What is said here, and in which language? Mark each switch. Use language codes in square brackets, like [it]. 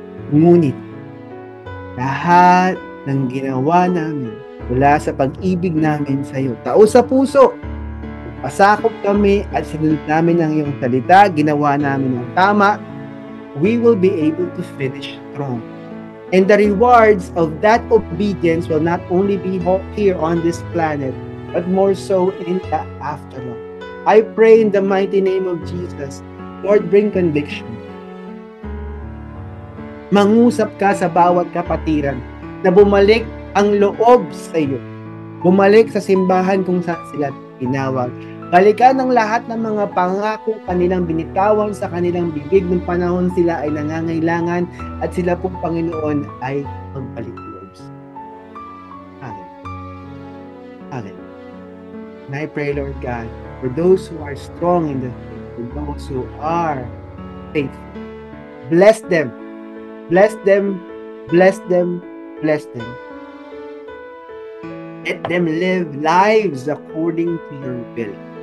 [tl] Ngunit lahat ng ginawa namin mula sa pag-ibig namin sa iyo, tao sa puso, pasakop kami at sinunod namin ang iyong salita, ginawa namin ang tama, [en] we will be able to finish strong. And the rewards of that obedience will not only be here on this planet, but more so in the afterlife. I pray in the mighty name of Jesus, Lord, bring conviction. [tl] Mangusap ka sa bawat kapatiran na bumalik ang loob sa iyo. Bumalik sa simbahan kung saan sila tinawag. Balikan ang lahat ng mga pangako kanilang binitawan sa kanilang bibig ng panahon sila ay nangangailangan, at sila pong Panginoon ay magbalik loob. [en] Hallelujah. Hallelujah. And I pray, Lord God, for those who are strong for those who are faithful. Bless them. Bless them. Bless them. Bless them. Let them live lives according to your will.